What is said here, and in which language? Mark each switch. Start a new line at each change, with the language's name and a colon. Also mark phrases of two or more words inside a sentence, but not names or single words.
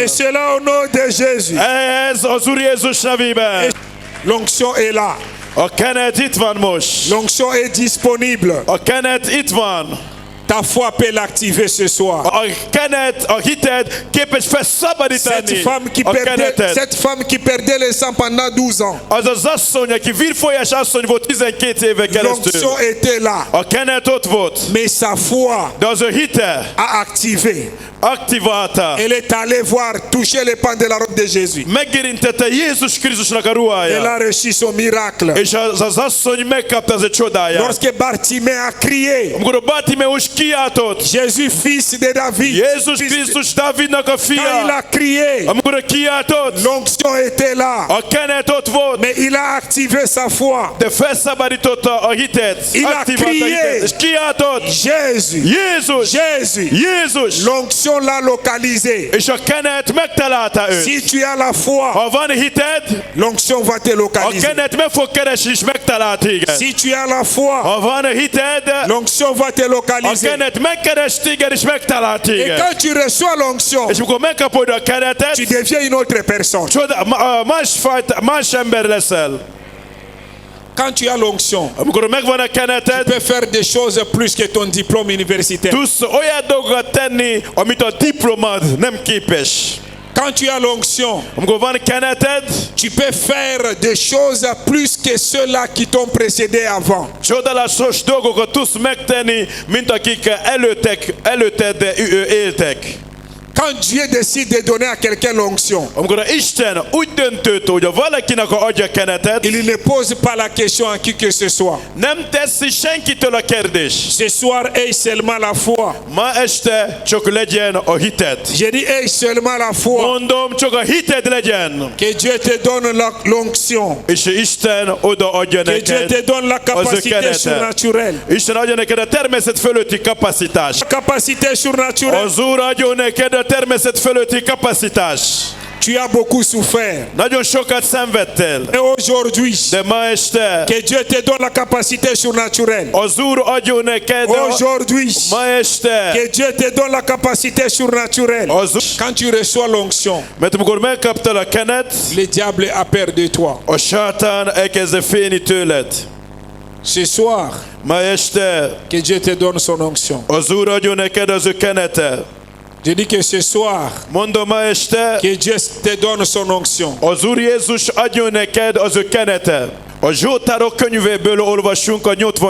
French: Et cela au nom de Jésus.
Hungarian: Ez az Úr Jézus nevében.
French: L'onction est là.
Hungarian: A kenet itt van most.
French: L'onction est disponible.
Hungarian: A kenet itt van.
French: Ta foi peut l'activer ce soir.
Hungarian: A kenet, a hited képes felszabadítani a kenetet.
French: Cette femme qui perdait le sang pendant 12 ans,
Hungarian: Az az asszony, aki vérfolyás asszony volt 12 éve keresztül.
French: l'onction était là.
Hungarian: A kenet ott volt,
French: Mais sa foi
Hungarian: de az ő hite
French: a activé.
Hungarian: aktiválta.
French: Elle est allée voir, toucher les pans de la robe de Jésus.
Hungarian: Megérintette Jézus Krisztusnak a
French: Elle
Hungarian: ruhája.
French: a reçu son miracle.
Hungarian: És az asszony megkapta az egy csodáját.
French: Lorsque Bartimée a crié,
Hungarian: Amikor a Bartimeus kiáltott,
French: Jésus, fils de David,
Hungarian: Jézus Krisztus Dávidnak a
French: quand il
Hungarian: fia.
French: a crié,
Hungarian: Amikor kiáltott,
French: l'onction était là.
Hungarian: a kenet ott volt,
French: Mais il a activé sa foi.
Hungarian: de felszabadította a hitet.
French: Il a
Hungarian: Aktiválta a
French: crié.
Hungarian: hitet. És kiáltott,
French: Jésus,
Hungarian: Jézus,
French: Jésus,
Hungarian: Jézus.
French: l'onction l'a localisé.
Hungarian: És a kenet megtalálta őt.
French: Si tu as la foi,
Hungarian: Ha van hited,
French: l'onction va te
Hungarian: a
French: localiser.
Hungarian: kenet meg fog keresni és megtalál téged.
French: Si tu as la foi,
Hungarian: Ha van hited,
French: l'onction va te
Hungarian: a
French: localiser.
Hungarian: kenet megkeres téged és megtalál
French: Et
Hungarian: téged.
French: quand tu reçois l'onction,
Hungarian: És amikor megkapod a
French: tu
Hungarian: kenetet,
French: deviens une autre personne.
Hungarian: más ember leszel.
French: Quand tu as l'onction,
Hungarian: Amikor megvan a
French: tu
Hungarian: keneted,
French: peux faire des choses plus que ton diplôme universitaire.
Hungarian: tudsz olyan dolgokat tenni, amit a diplomad nem képes.
French: Quand tu as l'onction,
Hungarian: Amikor van keneted,
French: tu peux faire des choses plus que ceux-là qui t'ont précédé avant.
Hungarian: csodálatos dolgokat tudsz megtenni, mint akik előtted éltek.
French: Quand Dieu décide de donner à quelqu'un l'onction,
Hungarian: Amikor Isten úgy döntött, hogy a valakinek adja kenetet,
French: il ne pose pas la question à qui que ce soit.
Hungarian: nem teszi senkitől a kérdés.
French: Ce soir, aie seulement la foi.
Hungarian: Ma este csak legyen a hited.
French: J'ai dit, aie seulement la foi.
Hungarian: Mondom, csak a hited legyen.
French: Que Dieu te donne l'onction.
Hungarian: És Isten odaadja
French: Que Dieu te
Hungarian: neked
French: donne la
Hungarian: az ő
French: capacité
Hungarian: kenetet.
French: surnaturelle.
Hungarian: Isten adja neked a természet fölötti kapacitást.
French: Capacité surnaturelle.
Hungarian: Az Úr adjon neked a természet fölötti kapacitást.
French: Tu as beaucoup souffert.
Hungarian: Nagyon sokat szenvedtél,
French: Et aujourd'hui,
Hungarian: de ma este
French: que Dieu te donne la capacité surnaturelle.
Hungarian: az Úr adjon neked
French: Aujourd'hui,
Hungarian: ma este
French: que Dieu te donne la capacité surnaturelle.
Hungarian: az Úr.
French: Quand tu reçois l'onction,
Hungarian: Mert amikor megkaptad a kenet,
French: le diable a peur de toi.
Hungarian: a sátán elkezd félni tőled.
French: Ce soir,
Hungarian: Ma este
French: que Dieu te donne son onction.
Hungarian: az Úr adjon neked az ő kenete.
French: Je dis que ce soir,
Hungarian: Mondom, ma este
French: que Dieu te donne son onction.
Hungarian: az Úr Jézus adjon neked az ő kenete. A Zsoltárok könyvéből olvasunk a 89.